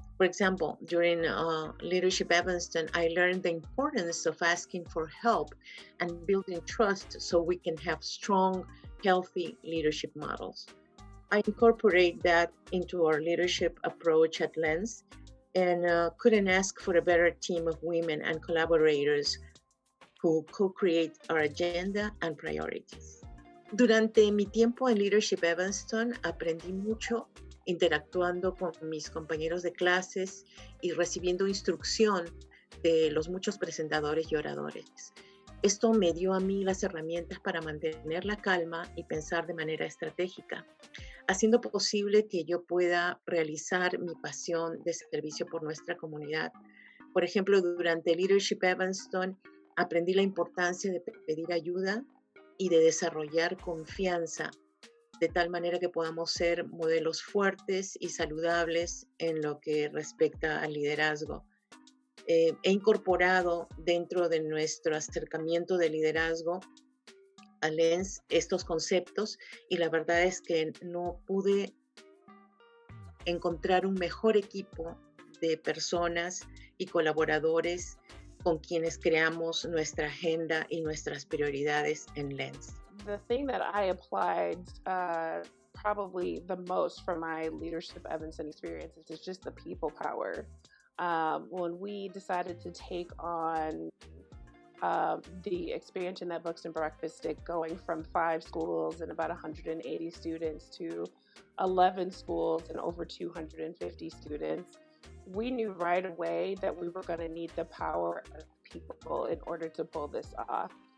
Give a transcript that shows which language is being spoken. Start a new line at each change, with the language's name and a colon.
English: For example, during Leadership Evanston, I learned the importance of asking for help and building trust so we can have strong, healthy leadership models. I incorporate that into our leadership approach at Lens, and couldn't ask for a better team of women and collaborators who co-create our agenda and priorities.
Spanish: Durante mi tiempo en Leadership Evanston, aprendí mucho interactuando con mis compañeros de clases y recibiendo instrucción de los muchos presentadores y oradores. Esto me dio a mí las herramientas para mantener la calma y pensar de manera estratégica, haciendo posible que yo pueda realizar mi pasión de servicio por nuestra comunidad. Por ejemplo, durante Leadership Evanston aprendí la importancia de pedir ayuda y de desarrollar confianza, de tal manera que podamos ser modelos fuertes y saludables en lo que respecta al liderazgo. He incorporado dentro de nuestro acercamiento de liderazgo a Lens estos conceptos, y la verdad es que no pude encontrar un mejor equipo de personas y colaboradores con quienes creamos nuestra agenda y nuestras prioridades en Lens.
English: The thing that I applied probably the most from my Leadership Evanston experiences is just the people power. When we decided to take on the expansion that Books and Breakfast did, going from 5 schools and about 180 students to 11 schools and over 250 students, we knew right away that we were going to need the power of people in order to pull this off.